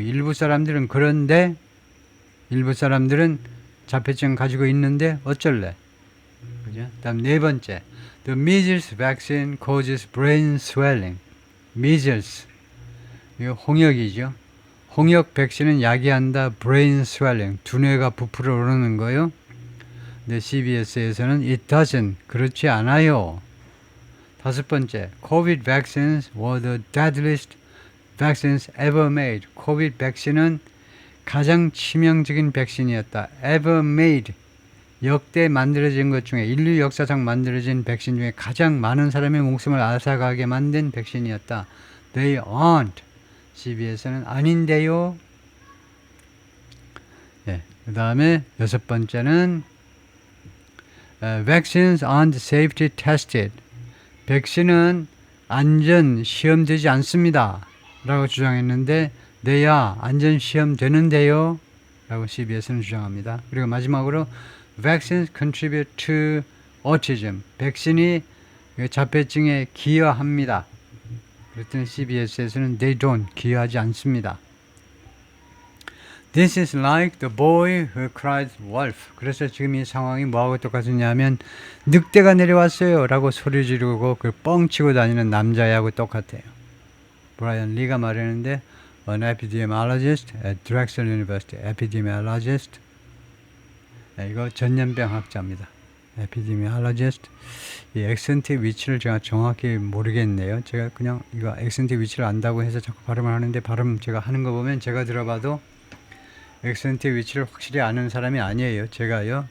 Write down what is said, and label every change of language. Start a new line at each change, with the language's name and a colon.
Korean: 일부 사람들은 그런데 일부 사람들은 자폐증 가지고 있는데 어쩔래? 그죠? 다음 네 번째.
English: The measles vaccine causes brain swelling.
Korean: measles. 이거 홍역이죠. 홍역 백신은 야기한다.
English: brain swelling.
Korean: 두뇌가 부풀어 오르는 거요. 근데 CBS에서는
English: it doesn't.
Korean: 그렇지 않아요. 다섯 번째.
English: COVID vaccines were the deadliest vaccines ever made.
Korean: COVID 백신은 가장 치명적인 백신이었다.
English: ever made.
Korean: 역대 만들어진 것 중에 인류 역사상 만들어진 백신 중에 가장 많은 사람의 목숨을 앗아가게 만든 백신이었다.
English: They aren't.
Korean: CBS는 아닌데요. 그 다음에 여섯 번째는
English: vaccines aren't safety tested.
Korean: 백신은 안전 시험되지 않습니다. 라고 주장했는데 네야 안전 시험 되는데요 라고 CBS는 주장합니다. 그리고 마지막으로
English: vaccines contribute to autism.
Korean: 백신이 자폐증에 기여합니다. 그랬더니 CBS에서는
English: they don't.
Korean: 기여하지 않습니다.
English: This is like the boy who cried wolf.
Korean: 그래서 지금 이 상황이 뭐하고 똑같으냐면 늑대가 내려왔어요 라고 소리 지르고 그 뻥치고 다니는 남자애하고 똑같아요. 브라이언 리가 말했는데
English: an epidemiologist at Drexel University. epidemiologist.
Korean: 이거 전염병 학자입니다.
English: epidemiologist.
Korean: 이 액센트의 위치를 제가 정확히 모르겠네요. 제가 그냥 이거 액센트의 위치를 안다고 해서 자꾸 발음을 하는데 발음 제가 하는 거 보면 제가 들어봐도 액센트의 위치를 확실히 아는 사람이 아니에요. 제가요.